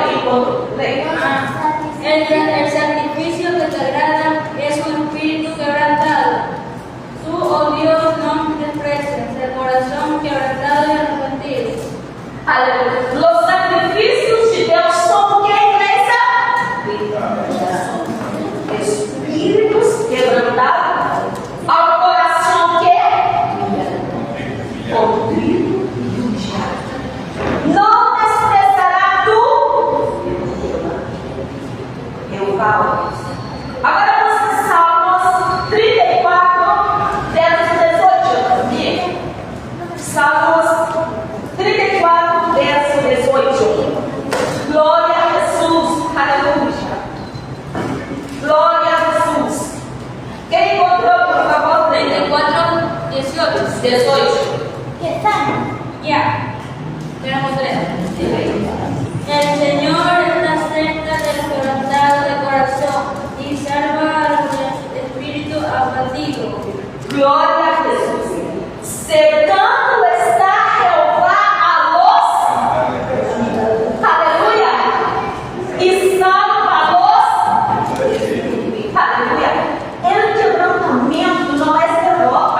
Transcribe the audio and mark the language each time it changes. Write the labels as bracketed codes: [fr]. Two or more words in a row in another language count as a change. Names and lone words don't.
[pt] todo. Leia. [es] El sacrificio que te agrada es un espíritu quebrantado. Tú, oh Dios, no desprecias el corazón quebrantado y arrepentido. [pt] Aleluia. Los sacrifícios de Deus são o que, igreja? Espíritos quebrantados, ao coração que? Contrito e humilhado. Não desprezará tu. Eu falo. Agora vamos em Salmos 34, verso 18. Comigo? Salmos 34, verso 18. Glória a Jesus. Aleluia. Glória a Jesus. Quem encontrou, por favor? 34, 18. 18. [es] ¿Qué tal? Ya. Tenemos tres. El Señor está cerca del quebrantado de corazón y salva a los espíritus abatidos. [pt] Glória a Jesus. [es] Cercando está Jeová a los. [pt] Aleluia. E salva [es] a los. [pt] Aleluia. El quebrantamento não é derrota.